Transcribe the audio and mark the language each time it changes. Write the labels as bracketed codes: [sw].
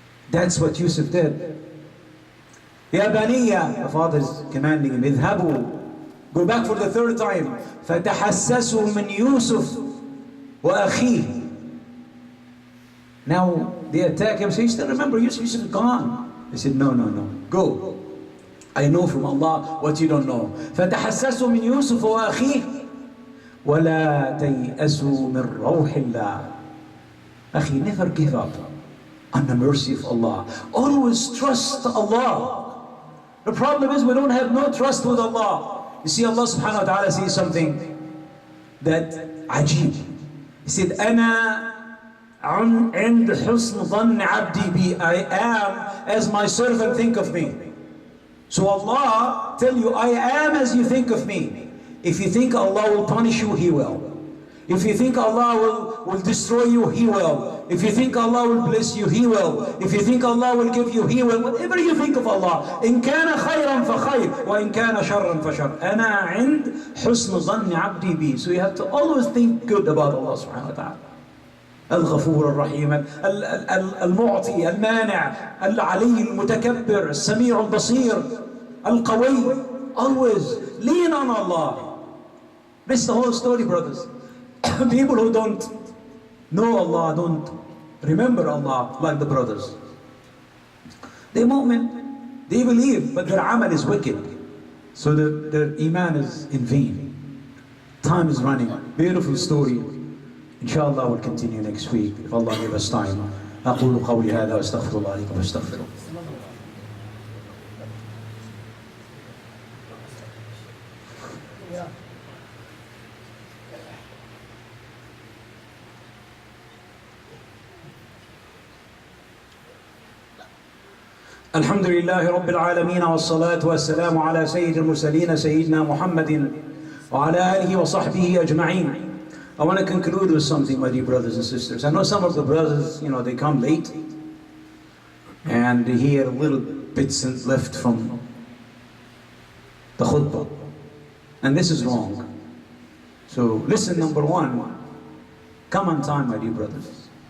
[en] That's what Yousuf did. Ya baniya, the father is commanding him, idhabu, go back for the 3rd time. [ar] فَتَحَسَّسُوا مِنْ يُوسُف وَأَخِيهِ. [en] Now they attack him, say, you still remember Yousuf is gone. He said, no, go. I know from Allah what you don't know. [ar] فَتَحَسَّسُوا مِنْ يُوسُف وَأَخِيهِ وَلَا تَيْأَسُوا مِنْ رَوْحِ اللَّهِ. [en] Akhi, never give up. on the mercy of Allah. Always trust Allah. The problem is we don't have no trust with Allah. You see, Allah subhanahu wa ta'ala says something that ajib. He said, [ar] أَنَا عند حسن ظن عبدي بي. [en] I am as my servant think of me. So Allah tell you, I am as you think of me. If you think Allah will punish you, He will. If you think Allah will destroy you, He will. If you think Allah will bless you, He will. If you think Allah will give you, He will. Whatever you think of Allah, [ar] إن كان خيرا فخير وإن كان شرا فشر. أنا عند حسن ظن عبدي بي. [en] So you have to always think good about Allah subhanahu wa ta'ala. [ar] الغفور الرحيم المعطي المانع العلي المتكبر السميع البصير القوي. [en] Always lean on Allah. This is the whole story, brothers. People who don't know Allah, don't remember Allah like the brothers. They mu'min, they believe, but their amal is wicked. So their iman is in vain. Time is running. Beautiful story. Inshallah we'll continue next week if Allah give us time. [ar] أقول قولي هذا وأستغفر الله لكم واستغفروه. الحمد لله رب العالمين والصلاة والسلام على سيد المرسلين سيدنا محمد وعلى آله وصحبه أجمعين. [en] I want to conclude with something, my dear brothers and sisters. I know some of the brothers, they come late and they hear little bits left from the khutbah. And this is wrong. So listen, number one, come on time, my dear brothers.